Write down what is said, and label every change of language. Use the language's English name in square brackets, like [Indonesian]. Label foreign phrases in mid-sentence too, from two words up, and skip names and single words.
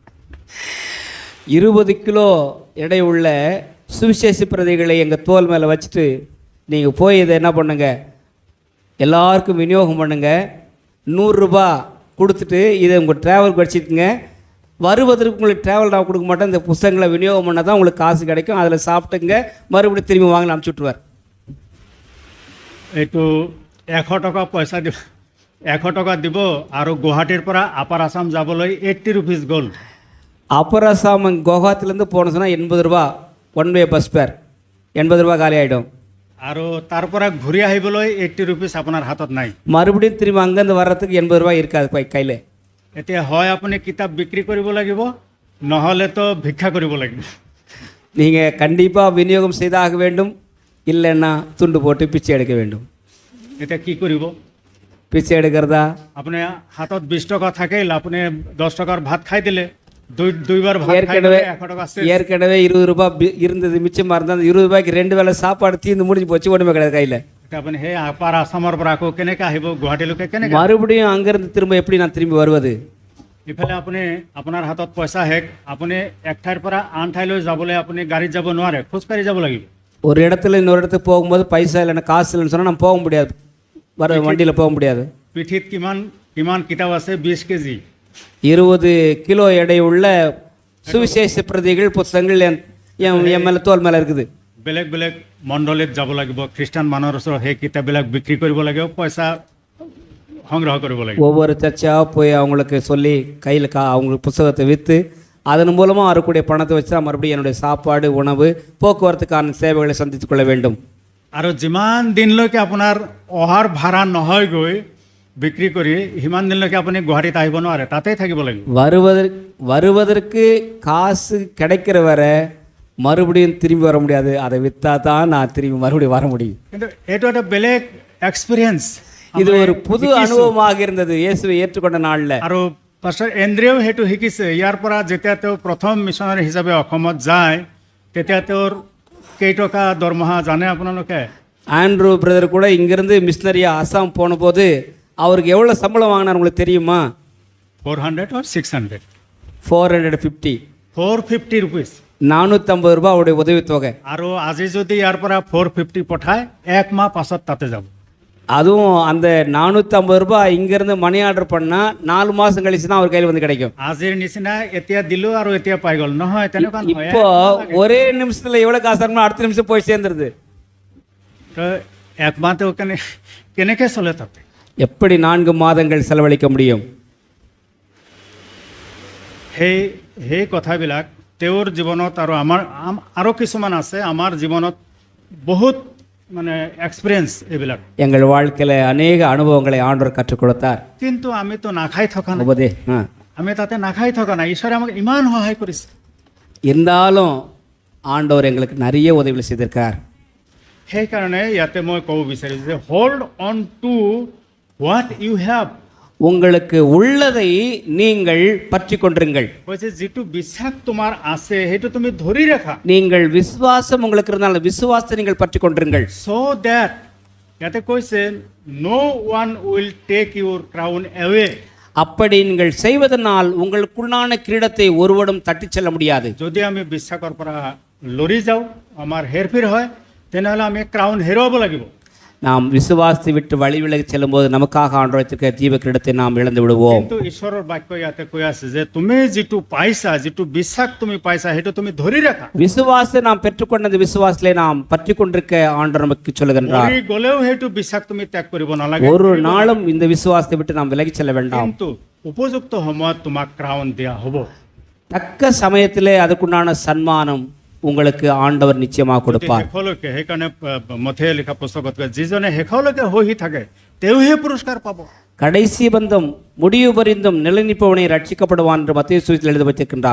[Tamil] 20 கிலோ எடை உள்ள சுவிசேஷ பிரதிகளை எங்கள் தோல் மேலே வச்சுட்டு நீங்கள் போய் இதை என்ன பண்ணுங்க, எல்லாருக்கும் விநியோகம் பண்ணுங்க, 100 ரூபா கொடுத்துட்டு இதை உங்கள் ட்ராவலுக்கு வச்சுக்கோங்க, வருவதற்கு உங்களுக்கு ட்ராவல் நான் கொடுக்க மாட்டேன், இந்த புத்தகங்களை விநியோகம் பண்ணால் தான் உங்களுக்கு காசு கிடைக்கும், அதில் சாப்பிட்டுங்க, மறுபடியும் திரும்பி வாங்கலாம் அனுப்பிச்சி விட்ருவார். [Assamese] এইটো 100 টকা পইচা দিব, 100 টকা দিব আৰু গুৱাহাটীৰ পৰা আপাৰ আছাম যাবলৈ 80 ৰুপিজ গ'ল. [Tamil] அப்பர் அசாம் குவஹாத்திலேருந்து போன சொன்னால் 80 ரூபா [English] one way bus fare, [Tamil] 80 ரூபா காலி ஆகிடும். [Assamese] আৰু তাৰ পৰা ঘূৰি আহিবলৈ 80 ৰুপিজ আপোনাৰ হাতত নাই. [Tamil] மறுபடியும் திரும்பி அங்கேருந்து வர்றதுக்கு 80 ரூபா இருக்காது கையில். [Assamese] এতিয়া হয় আপুনি কিতাপ বিক্ৰী কৰিব লাগিব, নহ'লেতো ভিক্ষা কৰিব লাগিব. [Tamil] நீங்கள் கண்டிப்பாக விநியோகம் செய்தாக வேண்டும், இல்லைன்னா துண்டு போட்டு பிச்சை எடுக்க வேண்டும். [Assamese] এতিয়া কি কৰিব? [Tamil] பிச்சை எடுக்கிறதா? [Assamese] আপুনি হাতত 20 টকা থাকিল, আপুনি 10 টকাৰ ভাত খাই দিলে, দুইবাৰ ভাত খাই [Tamil] ஏற்கனவே [Assamese] দিলে 100 টকা আছে। [Tamil] ஏற்கனவே 20 ரூபாய் இருந்தது, மிச்சமாக இருந்தால் 20 ரூபாய்க்கு 2 வேளை சாப்பாடு தீர்ந்து முடிஞ்சு போச்சு, ஒன்றுமே கிடையாது கையில். [Assamese] এতিয়া আপুনি সেই আপাৰ আছামৰ পৰা আকৌ কেনেকৈ আহিব গুৱাহাটীলৈকে? কেনেকৈ [Tamil] மறுபடியும் அங்கேருந்து திரும்ப எப்படி நான் திரும்பி வருவது? [Assamese] ইফালে আপুনি আপোনাৰ হাতত পইচা শেষ, আপুনি এক ঠাইৰ পৰা আন ঠাইলৈ যাবলৈ আপুনি গাড়ীত যাব নোৱাৰে, খোজকাঢ়ি যাব লাগিব। [Tamil] ஒரு இடத்துல இன்னொரு இடத்துக்கு போகும்போது பைசா இல்லைன்னா காசு இல்லைன்னு சொன்னால் நம்ம போக முடியாது, வண்டியில் போக முடியாது। [Assamese] পিঠিত কিমান কিমান কিতাপ আছে? 20 কেজি। [Tamil] 20 கிலோ எடையுள்ள சுவிசேஷ பிரதிகள் புத்தகங்கள் என் மேலே தோல் மேலே இருக்குது। [Assamese] বেলেগ বেলেগ মণ্ডলীত যাব লাগিব, খ্ৰীষ্টান মানুহৰ ওচৰত সেই কিতাপবিলাক বিক্ৰী কৰিব লাগিব, পইচা সংগ্ৰহ কৰিব লাগিব। [Tamil] ஒவ்வொரு சர்ச்சாக போய் அவங்களுக்கு சொல்லி கையில் அவங்களுக்கு புத்தகத்தை விற்று அதன் மூலமாக வரக்கூடிய பணத்தை வச்சு தான் மறுபடியும் என்னுடைய சாப்பாடு, உணவு, போக்குவரத்துக்கான சேவைகளை சந்தித்து கொள்ள வேண்டும்। [Assamese] আৰু যিমান দিনলৈকে আপোনাৰ অহাৰ ভাড়া নহয়গৈ বিক্ৰী কৰি, সিমান দিনলৈকে আপুনি গুৱাহাটীত আহিব নোৱাৰে, তাতেই থাকিব লাগিব। [Tamil] வருவதற்கு காசு கிடைக்கிற வரை மறுபடியும் திரும்பி வர முடியாது, அதை விற்றா தான் நான் திரும்பி மறுபடியும் வர முடியும்। [Assamese] কিন্তু এইটো এটা বেলেগ এক্সপিৰিয়েঞ্চ, [Tamil] இது ஒரு புது அனுபவமாக இருந்தது இயேசுவை ஏற்றுக்கொண்ட நாளில்। [Assamese] আৰু পাছৰ এন্দ্ৰিয়েও সেইটো শিকিছে। ইয়াৰ পৰা যেতিয়া তেওঁ প্ৰথম মিছনাৰী হিচাপে অসমত যায়, তেতিয়া তেওঁৰ কেইটকা দৰমহা জানে আপোনালোকে? [Tamil] ஆண்ட்ரூ பிரதர் கூட இங்கேருந்து மிஷினரியாக அசாம் போன போது அவருக்கு எவ்வளோ சம்பளம் வாங்கினார் உங்களுக்கு தெரியுமா? [English] 400 or 600? 450 450 rupees। [Tamil] 450 ரூபாய் அவருடைய உதவித்தொகை। [Assamese] আৰু আজি যদি ইয়াৰ পৰা 450 পঠায়, এক মাহ পাছত তাতে যাব। [Tamil] அதுவும் அந்த 450 ரூபாய் இங்கேருந்து [English] money order [Tamil] பண்ணால் 4 மாதம் கழிச்சு தான் அவர் கையில் வந்து கிடைக்கும்। [Assamese] আজিৰ নিচিনা এতিয়া দিলোঁ আৰু এতিয়া পাই গ'ল, নহয়, তেনেকুৱা নহয়। [Tamil] இப்போ ஒரே நிமிஷத்தில் எவ்வளோ காசு ஆகணும் அடுத்த நிமிஷம் போய் சேர்ந்துருது। [Assamese] তো এক মাহ তেওঁ কেনেকৈ চলে তাতে? [Tamil] எப்படி 4 மாதங்கள் செலவழிக்க முடியும்? [Assamese] সেই কথাবিলাক তেওঁৰ জীৱনত আৰু আমাৰ আৰু কিছুমান আছে, আমাৰ জীৱনত বহুত মানে এক্সপিৰিয়েঞ্চ এইবিলাক। [Tamil] எங்கள் வாழ்க்கையில் அநேக அனுபவங்களை ஆண்டவர் கற்றுக் கொடுத்தார்। [Assamese] কিন্তু আমিতো নাখাই থকা নাই, আমি তাতে নাখাই থকা নাই, ঈশ্বৰে আমাক ইমান সহায় কৰিছে। [Tamil] இருந்தாலும் ஆண்டவர் எங்களுக்கு நிறைய உதவிகள் செய்திருக்கார்। [Assamese] সেইকাৰণে ইয়াতে মই ক'ব বিচাৰিছোঁ যে [English] hold on to what you have. [Tamil] உங்களுக்கு உள்ளதை நீங்கள் பற்றி கொண்டிருங்கள்। [Assamese] কৈছে যিটো বিশ্বাস তোমাৰ আছে সেইটো তুমি ধৰি ৰাখা। [Tamil] நீங்கள் விசுவாசம் உங்களுக்கு இருந்தால் விசுவாசத்தை நீங்கள் பற்றி கொண்டிருங்கள்। [English] so that [Assamese] ইয়াতে কৈছে [English] no one will take your crown away। [Tamil] அப்படி நீங்கள் செய்வதனால் உங்களுக்குள்ளான கிரீடத்தை ஒருவரும் தட்டிச் செல்ல முடியாது। [Assamese] যদি আমি বিশ্বাসৰ পৰা লৰি যাওঁ, আমাৰ হেৰফেৰ হয়, তেনেহ'লে আমি ক্ৰাউন হেৰুৱাব লাগিব। [Tamil] நாம் விசுவாசத்தை விட்டு வழி விலகி செல்லும்போது நமக்காக ஆண்டவர் வைத்திருக்கிற ஜீவ கிரீடத்தை நாம் இழந்து விடுவோம்। [Assamese] কিন্তু ঈশ্বৰৰ বাক্য ইয়াতে কৈ আছে যে তুমি যিটো পাইছা, যিটো বিশ্বাস তুমি পাইছা, সেইটো তুমি ধৰি ৰাখা। [Tamil] விசுவாசத்தை நாம் பெற்றுக்கொண்ட அந்த விசுவாசத்திலே நாம் பற்றி கொண்டிருக்க ஆண்டவர் நமக்கு சொல்லுகின்றார்। [Assamese] মৰি গ'লেও সেইটো বিশ্বাস তুমি ত্যাগ কৰিব নালাগে। [Tamil] ஒரு நாளும் இந்த விசுவாசத்தை விட்டு நாம் விலகி செல்ல வேண்டாம்। [Assamese] কিন্তু উপযুক্ত সময়ত তোমাক ক্ৰাউন দিয়া হ'ব। [Tamil] தக்க சமயத்திலே அதுக்குண்டான சன்மானம் உங்களுக்கு ஆண்டவர் நிச்சயமாக கொடுப்பார்। [Assamese] শেষলৈকে, সেইকাৰণে মথেয়ে লিখা পুস্তকত কয় যিজনে শেষলৈকে সহি থাকে তেওঁহে পুৰস্কাৰ পাব। [Tamil] கடைசி பந்தம் முடிவு பரிந்தும் நிலைநிற்பவனை ரட்சிக்கப்படுவான் என்று மத்தேயு சுவிசேஷத்தில் எழுதி வைத்திருக்கின்றார்।